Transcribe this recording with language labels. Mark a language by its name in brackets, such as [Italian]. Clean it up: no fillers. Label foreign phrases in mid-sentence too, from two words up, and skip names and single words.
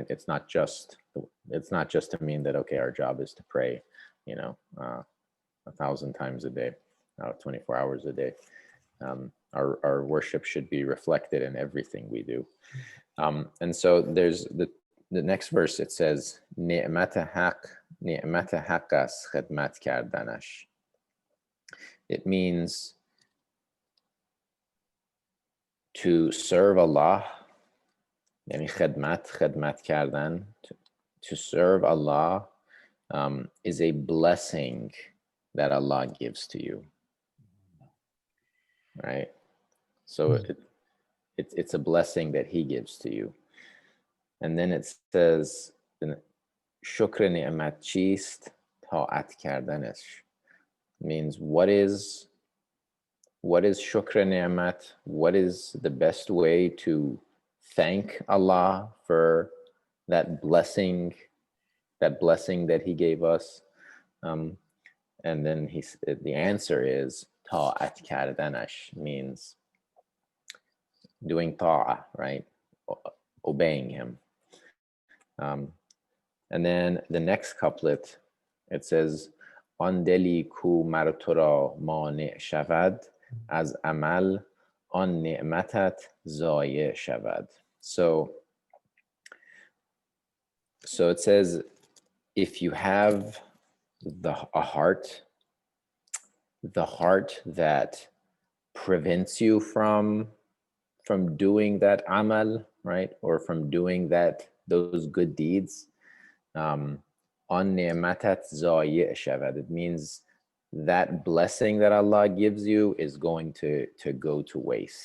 [English] It's not just to mean that, okay, our job is to pray, 1,000 times a day, 24 hours a day. Our worship should be reflected in everything we do. And so there's the next verse. It says, [Persian] نعمت حق است خدمت کردنش. [English] It means to serve Allah, [Persian] یعنی خدمت کردن, [English] to serve Allah is a blessing that Allah gives to you, right? So it's a blessing that he gives to you. And then it says, [Persian] شکر نعمت چیست طاعت کردنش. [English] Means what is [Persian] شکر نعمت? [English] What is the best way to thank Allah for that blessing that he gave us? And then the answer is [Persian] طاعت کردنش, [English] means doing ta'ah, right? Obeying him. And then the next couplet, it says, [Persian] آن دلی کو مر تو را مانع شود از عمل آن نعمتت ضایع شود. [English] So it says, if you have a heart that prevents you from doing that amal, right, or from doing those good deeds, [Persian] آن نعمتت ضایع شود, [English] it means that blessing that Allah gives you is going to go to waste.